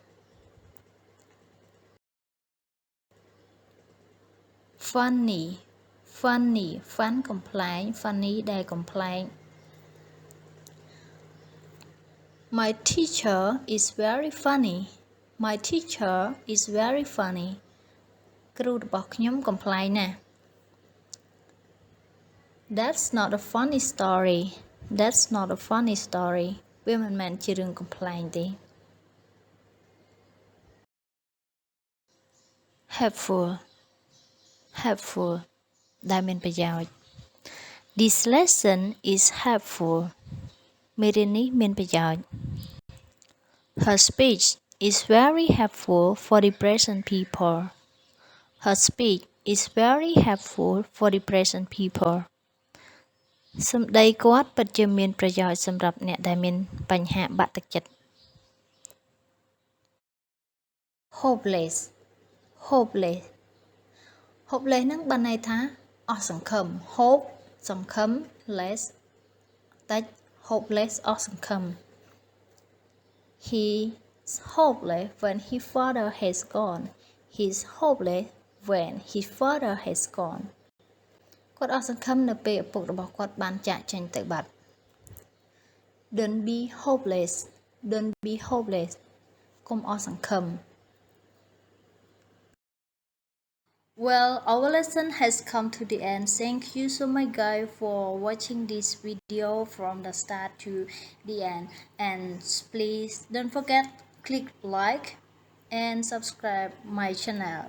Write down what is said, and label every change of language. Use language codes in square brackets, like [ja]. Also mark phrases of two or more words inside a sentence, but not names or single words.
[en] funny fun កំប្លែង funny [km] ដែលកំប្លែង [en] my teacher is very funny [km] គ្រូរបស់ខ្ញុំកំប្លែងណាស់ [en] that's not a funny story [km] វាមិនមែនជារឿងកំប្លែងទេ [en] helpful [km] ដែលមានប្រយោជន៍ [en] this lesson is helpful [km] មេរៀននេះមានប្រយោជន៍ [en] her speech is very helpful for the present people [km] សម្ដីគាត់ពិតជាមានប្រយោជន៍សម្រាប់អ្នកដែលមានបញ្ហាបាក់ទឹកចិត្ត hopeless ហ្នឹងបានន័យថាអស់សង្ឃឹម hope សង្ឃឹម less តិច hopeless អស់សង្ឃឹម [en] he's hopeless when his father has gone [km] គាត់អស់សង្ឃឹមនៅពេលឪពុករបស់គាត់បានចាកចេញទៅបាត់ [en] don't be hopeless [km] កុំអស់សង្ឃឹម [en] Well, our lesson has come to the end. Thank you so much guys for watching this video from the start to the end. And please don't forget click like and subscribe my channel.